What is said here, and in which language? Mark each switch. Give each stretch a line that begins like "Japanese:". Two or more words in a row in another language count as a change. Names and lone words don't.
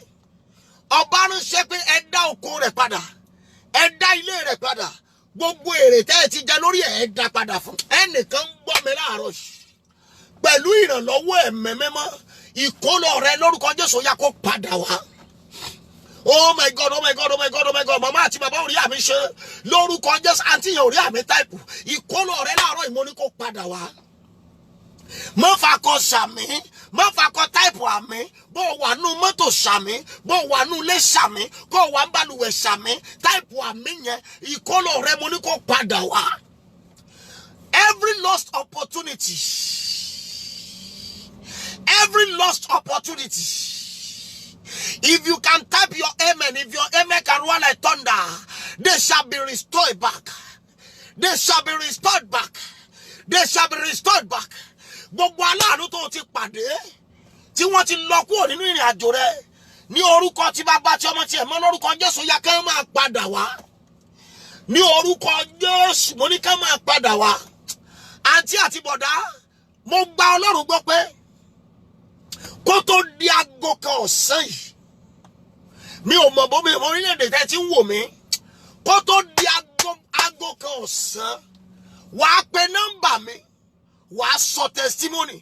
Yoruba: Ọba ránṣẹ́ pé ẹ dá oko rẹ̀ padà. Ẹ dá ilé rẹ̀ padà. Gbogbo èrè tẹ́ ẹ ti jẹ lórí ẹ dá padà fún. Ẹnìkan ń gbọ́ mi láàárọ̀ yìí. Pẹ̀lú ìrànlọ́wọ́ ẹ̀mí mímọ́, ìkólọ rẹ lórúkọ Jésù yá kó padà wá.
English: Oh my God, oh my God, oh my God, oh my God.
Yoruba: Mama àti bàbá orí àmì ṣe lórúkọ Jésù, àǹtí yẹn orí àmì táìpù. Ìkólọ rẹ láàárọ̀ ìmọ̀ ní kó padà wá. Má fakọ sàmì, má fakọ táìpù àmì. Bó wà nú mọ́tò sàmì, bó wà nú ilé sàmì, kó wà ń balùwẹ̀ sàmì. Táìpù àmì yẹn, ìkólọ rẹ mo ní kó padà wá.
English: Every lost opportunity. Every lost opportunity. If you can type your amen, if your amen can roll like thunder, they shall be restored back. They shall be restored back. They shall be restored back.
Yoruba: Gbogbo aláàánú tó ti pàdé, tí wọ́n ti lọ kúrò nínú ìrìn àjò rẹ̀, ní orúkọ tí bàbá tí ọmọ tí ẹ̀mọ́ lórúkọ Jésù yá kán máa padà wá. Ní orúkọ Jésù mo ní kán máa padà wá. Àǹtí àti bọ̀dá, mo gba Ọlọ́run gbọ́ pé kó tó di aago kan ọ̀sán yìí, mi ò mọ̀ bó mi orílẹ̀-èdè tẹ́ ti ń wò mí, kó tó di aago kan ọ̀sán, wàá pe nọ́mbà mi, wàá sọ testimony.